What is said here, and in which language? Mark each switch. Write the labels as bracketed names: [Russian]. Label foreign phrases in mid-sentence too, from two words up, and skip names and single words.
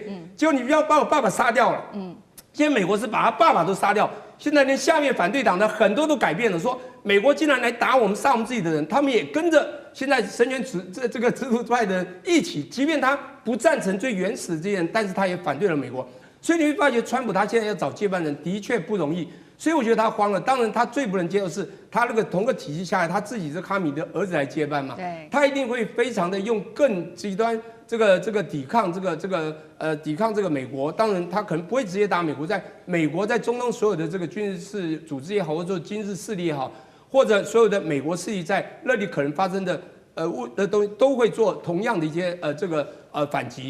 [Chinese] 結果你不要把我爸爸殺掉了。現在美國是把他爸爸都殺掉，現在連下面反對黨的很多都改變了，說美國竟然來打我們、殺我們自己的人，他們也跟着現在神權這個制度派的人一起，即便他不贊成最原始的這些人，但是他也反對了美国。所以你會發覺，川普他現在要找接班人的確不容易。所以我覺得他慌了。当然，他最不能接受是他那個同個體系下來，他自己是哈米的兒子來接班嘛。对，他一定會非常的用更極端這個抵抗抵抗這個美國。當然，他可能不會直接打美國，在美國在中東所有的這個軍事組織也好，或者說軍事勢力也好，或者所有的美國勢力在那裡可能發生的東西，都會做同樣的一些反擊。